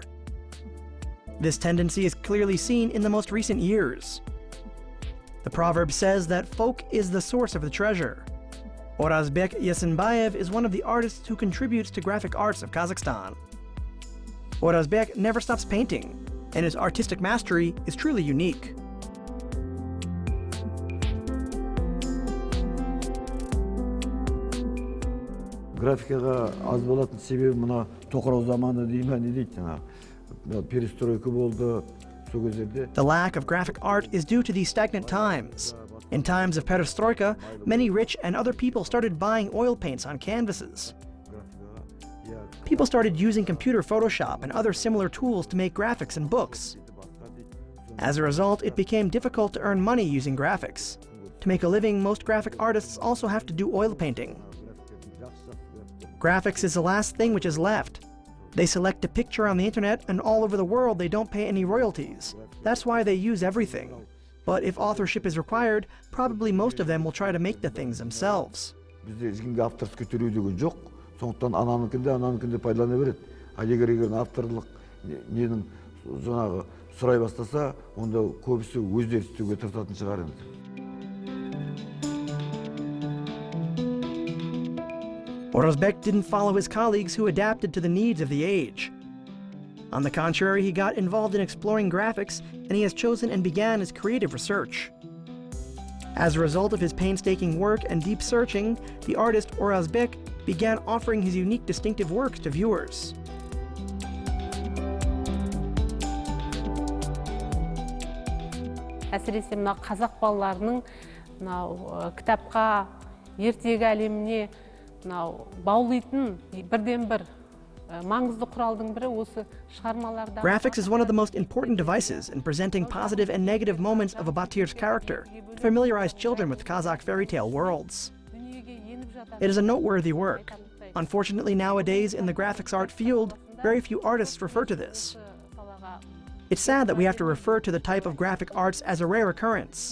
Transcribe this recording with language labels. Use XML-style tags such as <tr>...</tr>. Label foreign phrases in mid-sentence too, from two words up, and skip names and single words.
<en>This tendency is clearly seen in the most recent years. The proverb says that folk is the source of the treasure. Orazbek Yesenbayev is one of the artists who contributes to graphic arts of Kazakhstan. Orazbek never stops painting, and his artistic mastery is truly unique.</en> <kk>Графикаға аз болатын себебі мына тоқырау заманы дейме не дейді жаңа перестройка болды сол кездерде.</kk> <en>The lack of graphic art is due to these stagnant times. In times of perestroika, many rich and other people started buying oil paints on canvases. People started using computer Photoshop and other similar tools to make graphics and books. As a result, it became difficult to earn money using graphics. To make a living, most graphic artists also have to do oil painting. Graphics is the last thing which is left. They select a picture on the internet, and all over the world they don't pay any royalties. That's why they use everything. But if authorship is required, probably most of them will try to make the things themselves.</en> <kk>Bizde ешкімге авторский төлеу деген жоқ. Сондықтан ананыкінде пайдалана береді. Егер авторлық ненің жаңағы сұрай бастаса, онда көбісі өздері істеуге тырысатын шығар енді.</kk> <en>Orazbek didn't follow his colleagues who adapted to the needs of the age. On the contrary, he got involved in exploring graphics, and he has chosen and began his creative research. As a result of his painstaking work and deep searching, the artist Orazbek began offering his unique distinctive works to viewers.</en> <kk>Әсіресе мына қазақ балаларының кітапқа, ертегі әлеміне баулайтын бірден-бір маңызды құралдың бірі осы шығармаларда.</kk> <en>Graphics is one of the most important devices in presenting positive and negative moments of a Batir's character to familiarize children with Kazakh fairy tale worlds. It is a noteworthy work. Unfortunately, nowadays in the graphics art field, very few artists refer to this. It's sad that we have to refer to the type of graphic arts as a rare occurrence.</en>